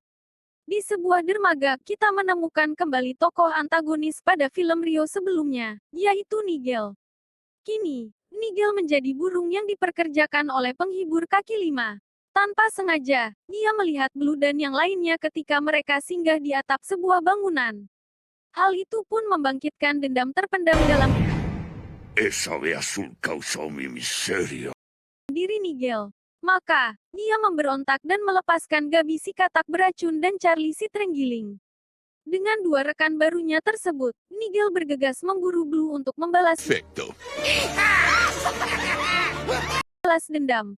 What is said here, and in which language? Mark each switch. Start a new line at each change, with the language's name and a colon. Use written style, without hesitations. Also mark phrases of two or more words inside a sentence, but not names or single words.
Indonesian: Di sebuah dermaga, kita menemukan kembali tokoh antagonis pada film Rio sebelumnya, yaitu Nigel. Kini, Nigel menjadi burung yang diperkerjakan oleh penghibur kaki 5. Tanpa sengaja, dia melihat Blue dan yang lainnya ketika mereka singgah di atap sebuah bangunan. Hal itu pun membangkitkan dendam terpendam dalam
Spanish: Esa ave azul causó mi miseria.
Indonesian: diri Nigel. Maka, dia memberontak dan melepaskan Gabi si katak beracun dan Charlie si terenggiling. Dengan 2 rekan barunya tersebut, Nigel bergegas memburu Blue untuk membalas dendam.